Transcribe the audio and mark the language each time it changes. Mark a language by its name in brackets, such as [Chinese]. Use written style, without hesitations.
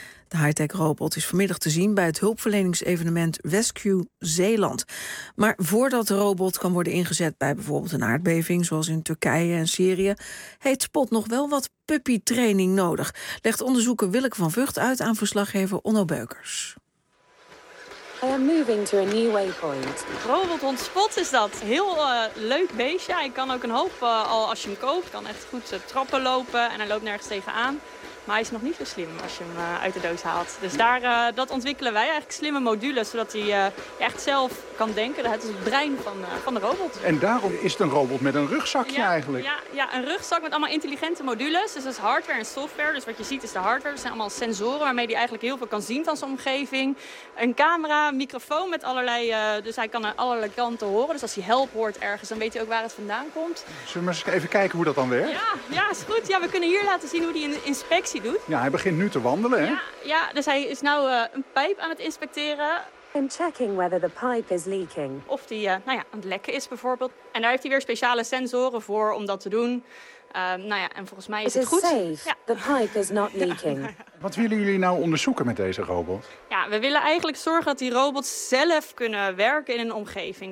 [Dutch] De high-tech robot is vanmiddag te zien bij het hulpverleningsevenement Rescue Zeeland. Maar voordat de robot kan worden ingezet bij bijvoorbeeld een aardbeving, zoals in Turkije en Syrië, heeft Spot nog wel wat puppytraining nodig, legt onderzoeker Willeke van Vught uit aan verslaggever Onno Beukers. [English] I am moving to a new waypoint. [Dutch] Robothond Spot is dat. Heel leuk beestje. Hij kan ook een hoop, al als je hem koopt, kan echt goed trappen lopen en hij loopt nergens tegenaan. Maar hij is nog niet zo slim als je hem uit de doos haalt. Dus daar, dat ontwikkelen wij eigenlijk, slimme modules, zodat hij echt zelf kan denken. Dat is het brein van de robot. En daarom is het een robot met een rugzakje eigenlijk? Ja, een rugzak met allemaal intelligente modules. Dus dat is hardware en software. Dus wat je ziet is de hardware. Dat zijn allemaal sensoren waarmee hij eigenlijk heel veel kan zien van zijn omgeving. Een camera, een microfoon met allerlei... Dus hij kan aan allerlei kanten horen. Dus als hij help hoort ergens, dan weet hij ook waar het vandaan komt. Zullen we maar eens even kijken hoe dat dan werkt? Ja, is goed. Ja, we kunnen hier laten zien hoe die inspectie doet. Ja, hij begint nu te wandelen. Ja, dus hij is nu een pijp aan het inspecteren. [English] I'm checking whether the pipe is leaking. [Dutch] Of die aan het lekken is bijvoorbeeld. En daar heeft hij weer speciale sensoren voor om dat te doen. En volgens mij is het goed. [English] It is safe. Ja. The pipe is not leaking. Wat willen jullie nou onderzoeken met deze robot? Ja, we willen eigenlijk zorgen dat die robots zelf kunnen werken in een omgeving.